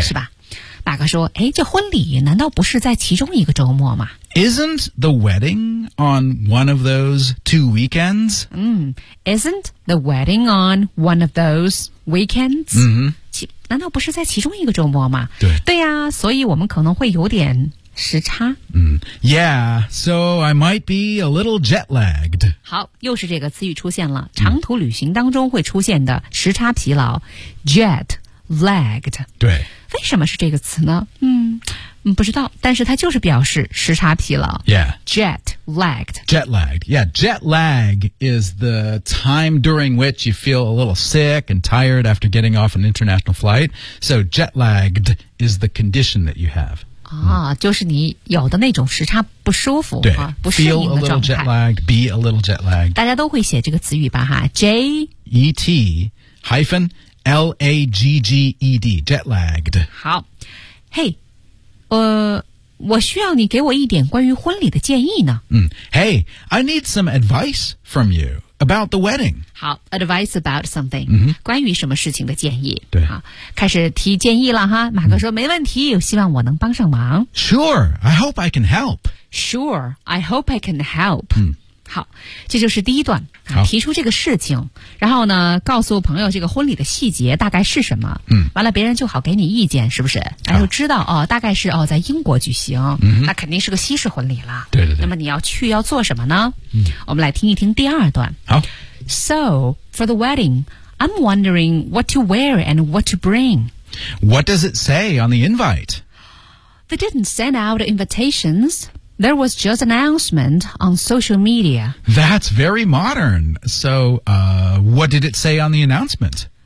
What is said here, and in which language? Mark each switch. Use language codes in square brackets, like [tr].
[zh] 是吧大哥说诶这婚礼难道不是在其中一个周末吗 [en] Isn't the wedding on one of those two weekends?、 Isn't the wedding on one of those weekends?、 [zh] 难道不是在其中一个周末吗对对呀、所以我们可能会有点时差。 [en] Yeah, so I might be a little jet lagged. [zh] 好又是这个词语出现了长途旅行当中会出现的时差疲劳 ,jet lagged. 对。为什么是这个词呢不知道但是它就是表示时差疲劳。 [en] Yeah. Jet lagged. Jet lagged. Yeah, jet lag is the time during which you feel a little sick and tired after getting off an international flight. So jet lagged is the condition that you have. [zh] 就是你有的那种时差不舒服。对。不适应的状态。 [en] Feel a little jet lagged, be a little jet lagged. [zh] 大家都会写这个词语吧哈。 [en] J-E-T hyphen L-A-G-G-E-D, jet lagged. 好。Hey. [zh] 我需要你给我一点关于婚礼的建议呢。 [en] Hey, I need some advice from you about the wedding. [zh] 好 , [en] advice about something,、 [zh] 关于什么事情的建议。对。好开始提建议了哈马克说、没问题希望我能帮上忙。 [en] Sure, I hope I can help. Sure, I hope I can help.、 [zh] 好这就是第一段、好提出这个事情然后呢告诉朋友这个婚礼的细节大概是什么完了别人就好给你意见是不是他就知道、大概是、在英国举行、那肯定是个西式婚礼了对对对那么你要去要做什么呢我们来听一听第二段好 [en] So, for the wedding, I'm wondering what to wear and what to bring. What does it say on the invite? They didn't send out invitations. There was just an announcement on social media. That's very modern. So, what did it say on the announcement?